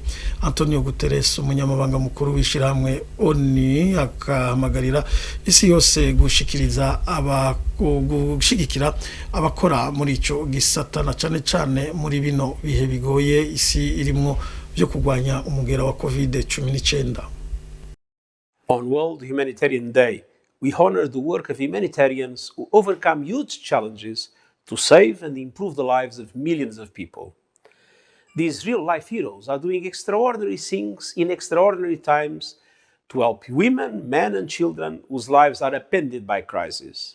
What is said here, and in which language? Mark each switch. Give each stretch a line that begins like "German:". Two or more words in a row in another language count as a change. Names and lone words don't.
Rundi: Antonio Guterres, umunyamabanga mukuru w'ishiramwe ONU, akahamagarira isi yose gushigikira abakora muri ico gisata na cane muri bino bihe bigoye isi irimwo byo kugwanya umugera wa COVID-19.
English: On World Humanitarian Day, we honor the work of humanitarians who overcome huge challenges to save and improve the lives of millions of people. These real-life heroes are doing extraordinary things in extraordinary times to help women, men, and children whose lives are upended by crisis.